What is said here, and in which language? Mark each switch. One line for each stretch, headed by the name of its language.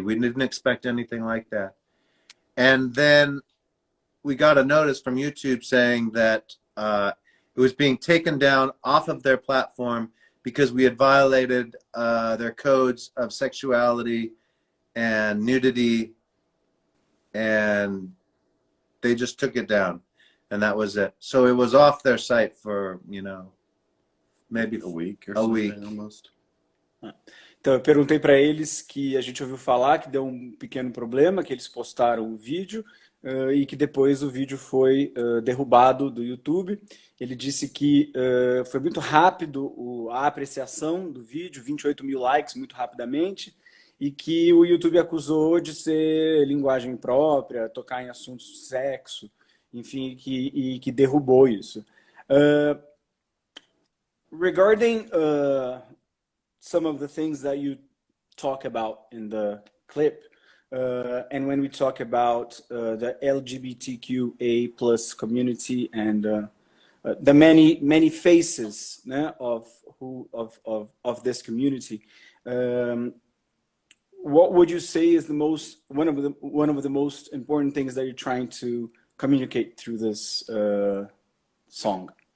English: We didn't expect anything like that. And then we got a notice from YouTube saying that it was being taken down off of their platform because we had violated their codes of sexuality and nudity, and they just took it down, and that was it. So it was off their site for, you know, maybe a week or a something, week. Almost.
Portuguese: Então eu perguntei para eles que a gente ouviu falar que deu um pequeno problema, que eles postaram o vídeo e que depois o vídeo foi derrubado do YouTube. Ele disse que foi muito rápido a apreciação do vídeo, 28 mil likes muito rapidamente, e que o YouTube acusou de ser linguagem imprópria, tocar em assuntos de sexo, enfim, e que derrubou isso.
English: Regarding some of the things that you talk about in the clip, and when we talk about the LGBTQA plus community and the many faces of this community, what would you say is one of the most important things that you're trying to communicate through this song?